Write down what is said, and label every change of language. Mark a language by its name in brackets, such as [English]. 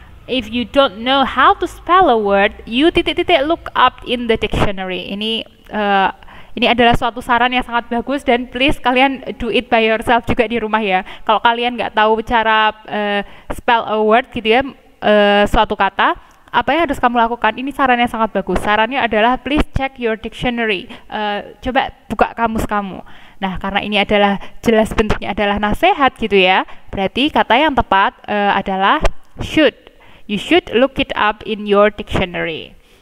[English] If you don't know how to spell a word, you [Indonesian] titik-titik [English] look up in the dictionary. [Indonesian] Ini adalah suatu saran yang sangat bagus dan please kalian [English] do it by yourself [Indonesian] juga di rumah ya. Kalau kalian nggak tahu cara [English] spell a word [Indonesian] gitu ya, suatu kata, apa yang harus kamu lakukan? Ini saran yang sangat bagus. Sarannya adalah [English] please check your dictionary. [Indonesian] Coba buka kamus kamu. Nah, karena ini adalah jelas bentuknya adalah nasihat gitu ya, berarti kata yang tepat adalah should. [English] You should look it up in your dictionary.